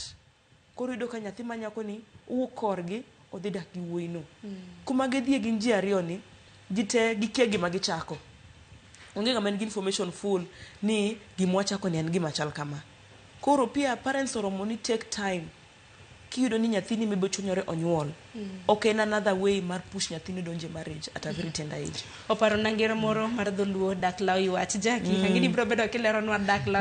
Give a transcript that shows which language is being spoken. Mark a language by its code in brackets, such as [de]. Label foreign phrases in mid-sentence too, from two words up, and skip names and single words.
[luo] Koro iyudo ka nyathi manyako ni wuok korgi odhi dak gi wuoyino. Kuma gidhie gin ji ariyo ni gite gikia gima gichako. Onge ng'ama nigi [en] information full [luo] ni gima wachako ni en gima chal kama. Koro pia parents oromo ni [en] take time [luo] kiyudo ni nyathini maybe chunyore onyuol. Ok en [en] another way [luo] mar push nyathini donje marriage [en] at a very tender age. [luo] Oparo na ngero moro mar dholuo dak law wach Jackie. Ang'ini biro bedo kileronwa dak law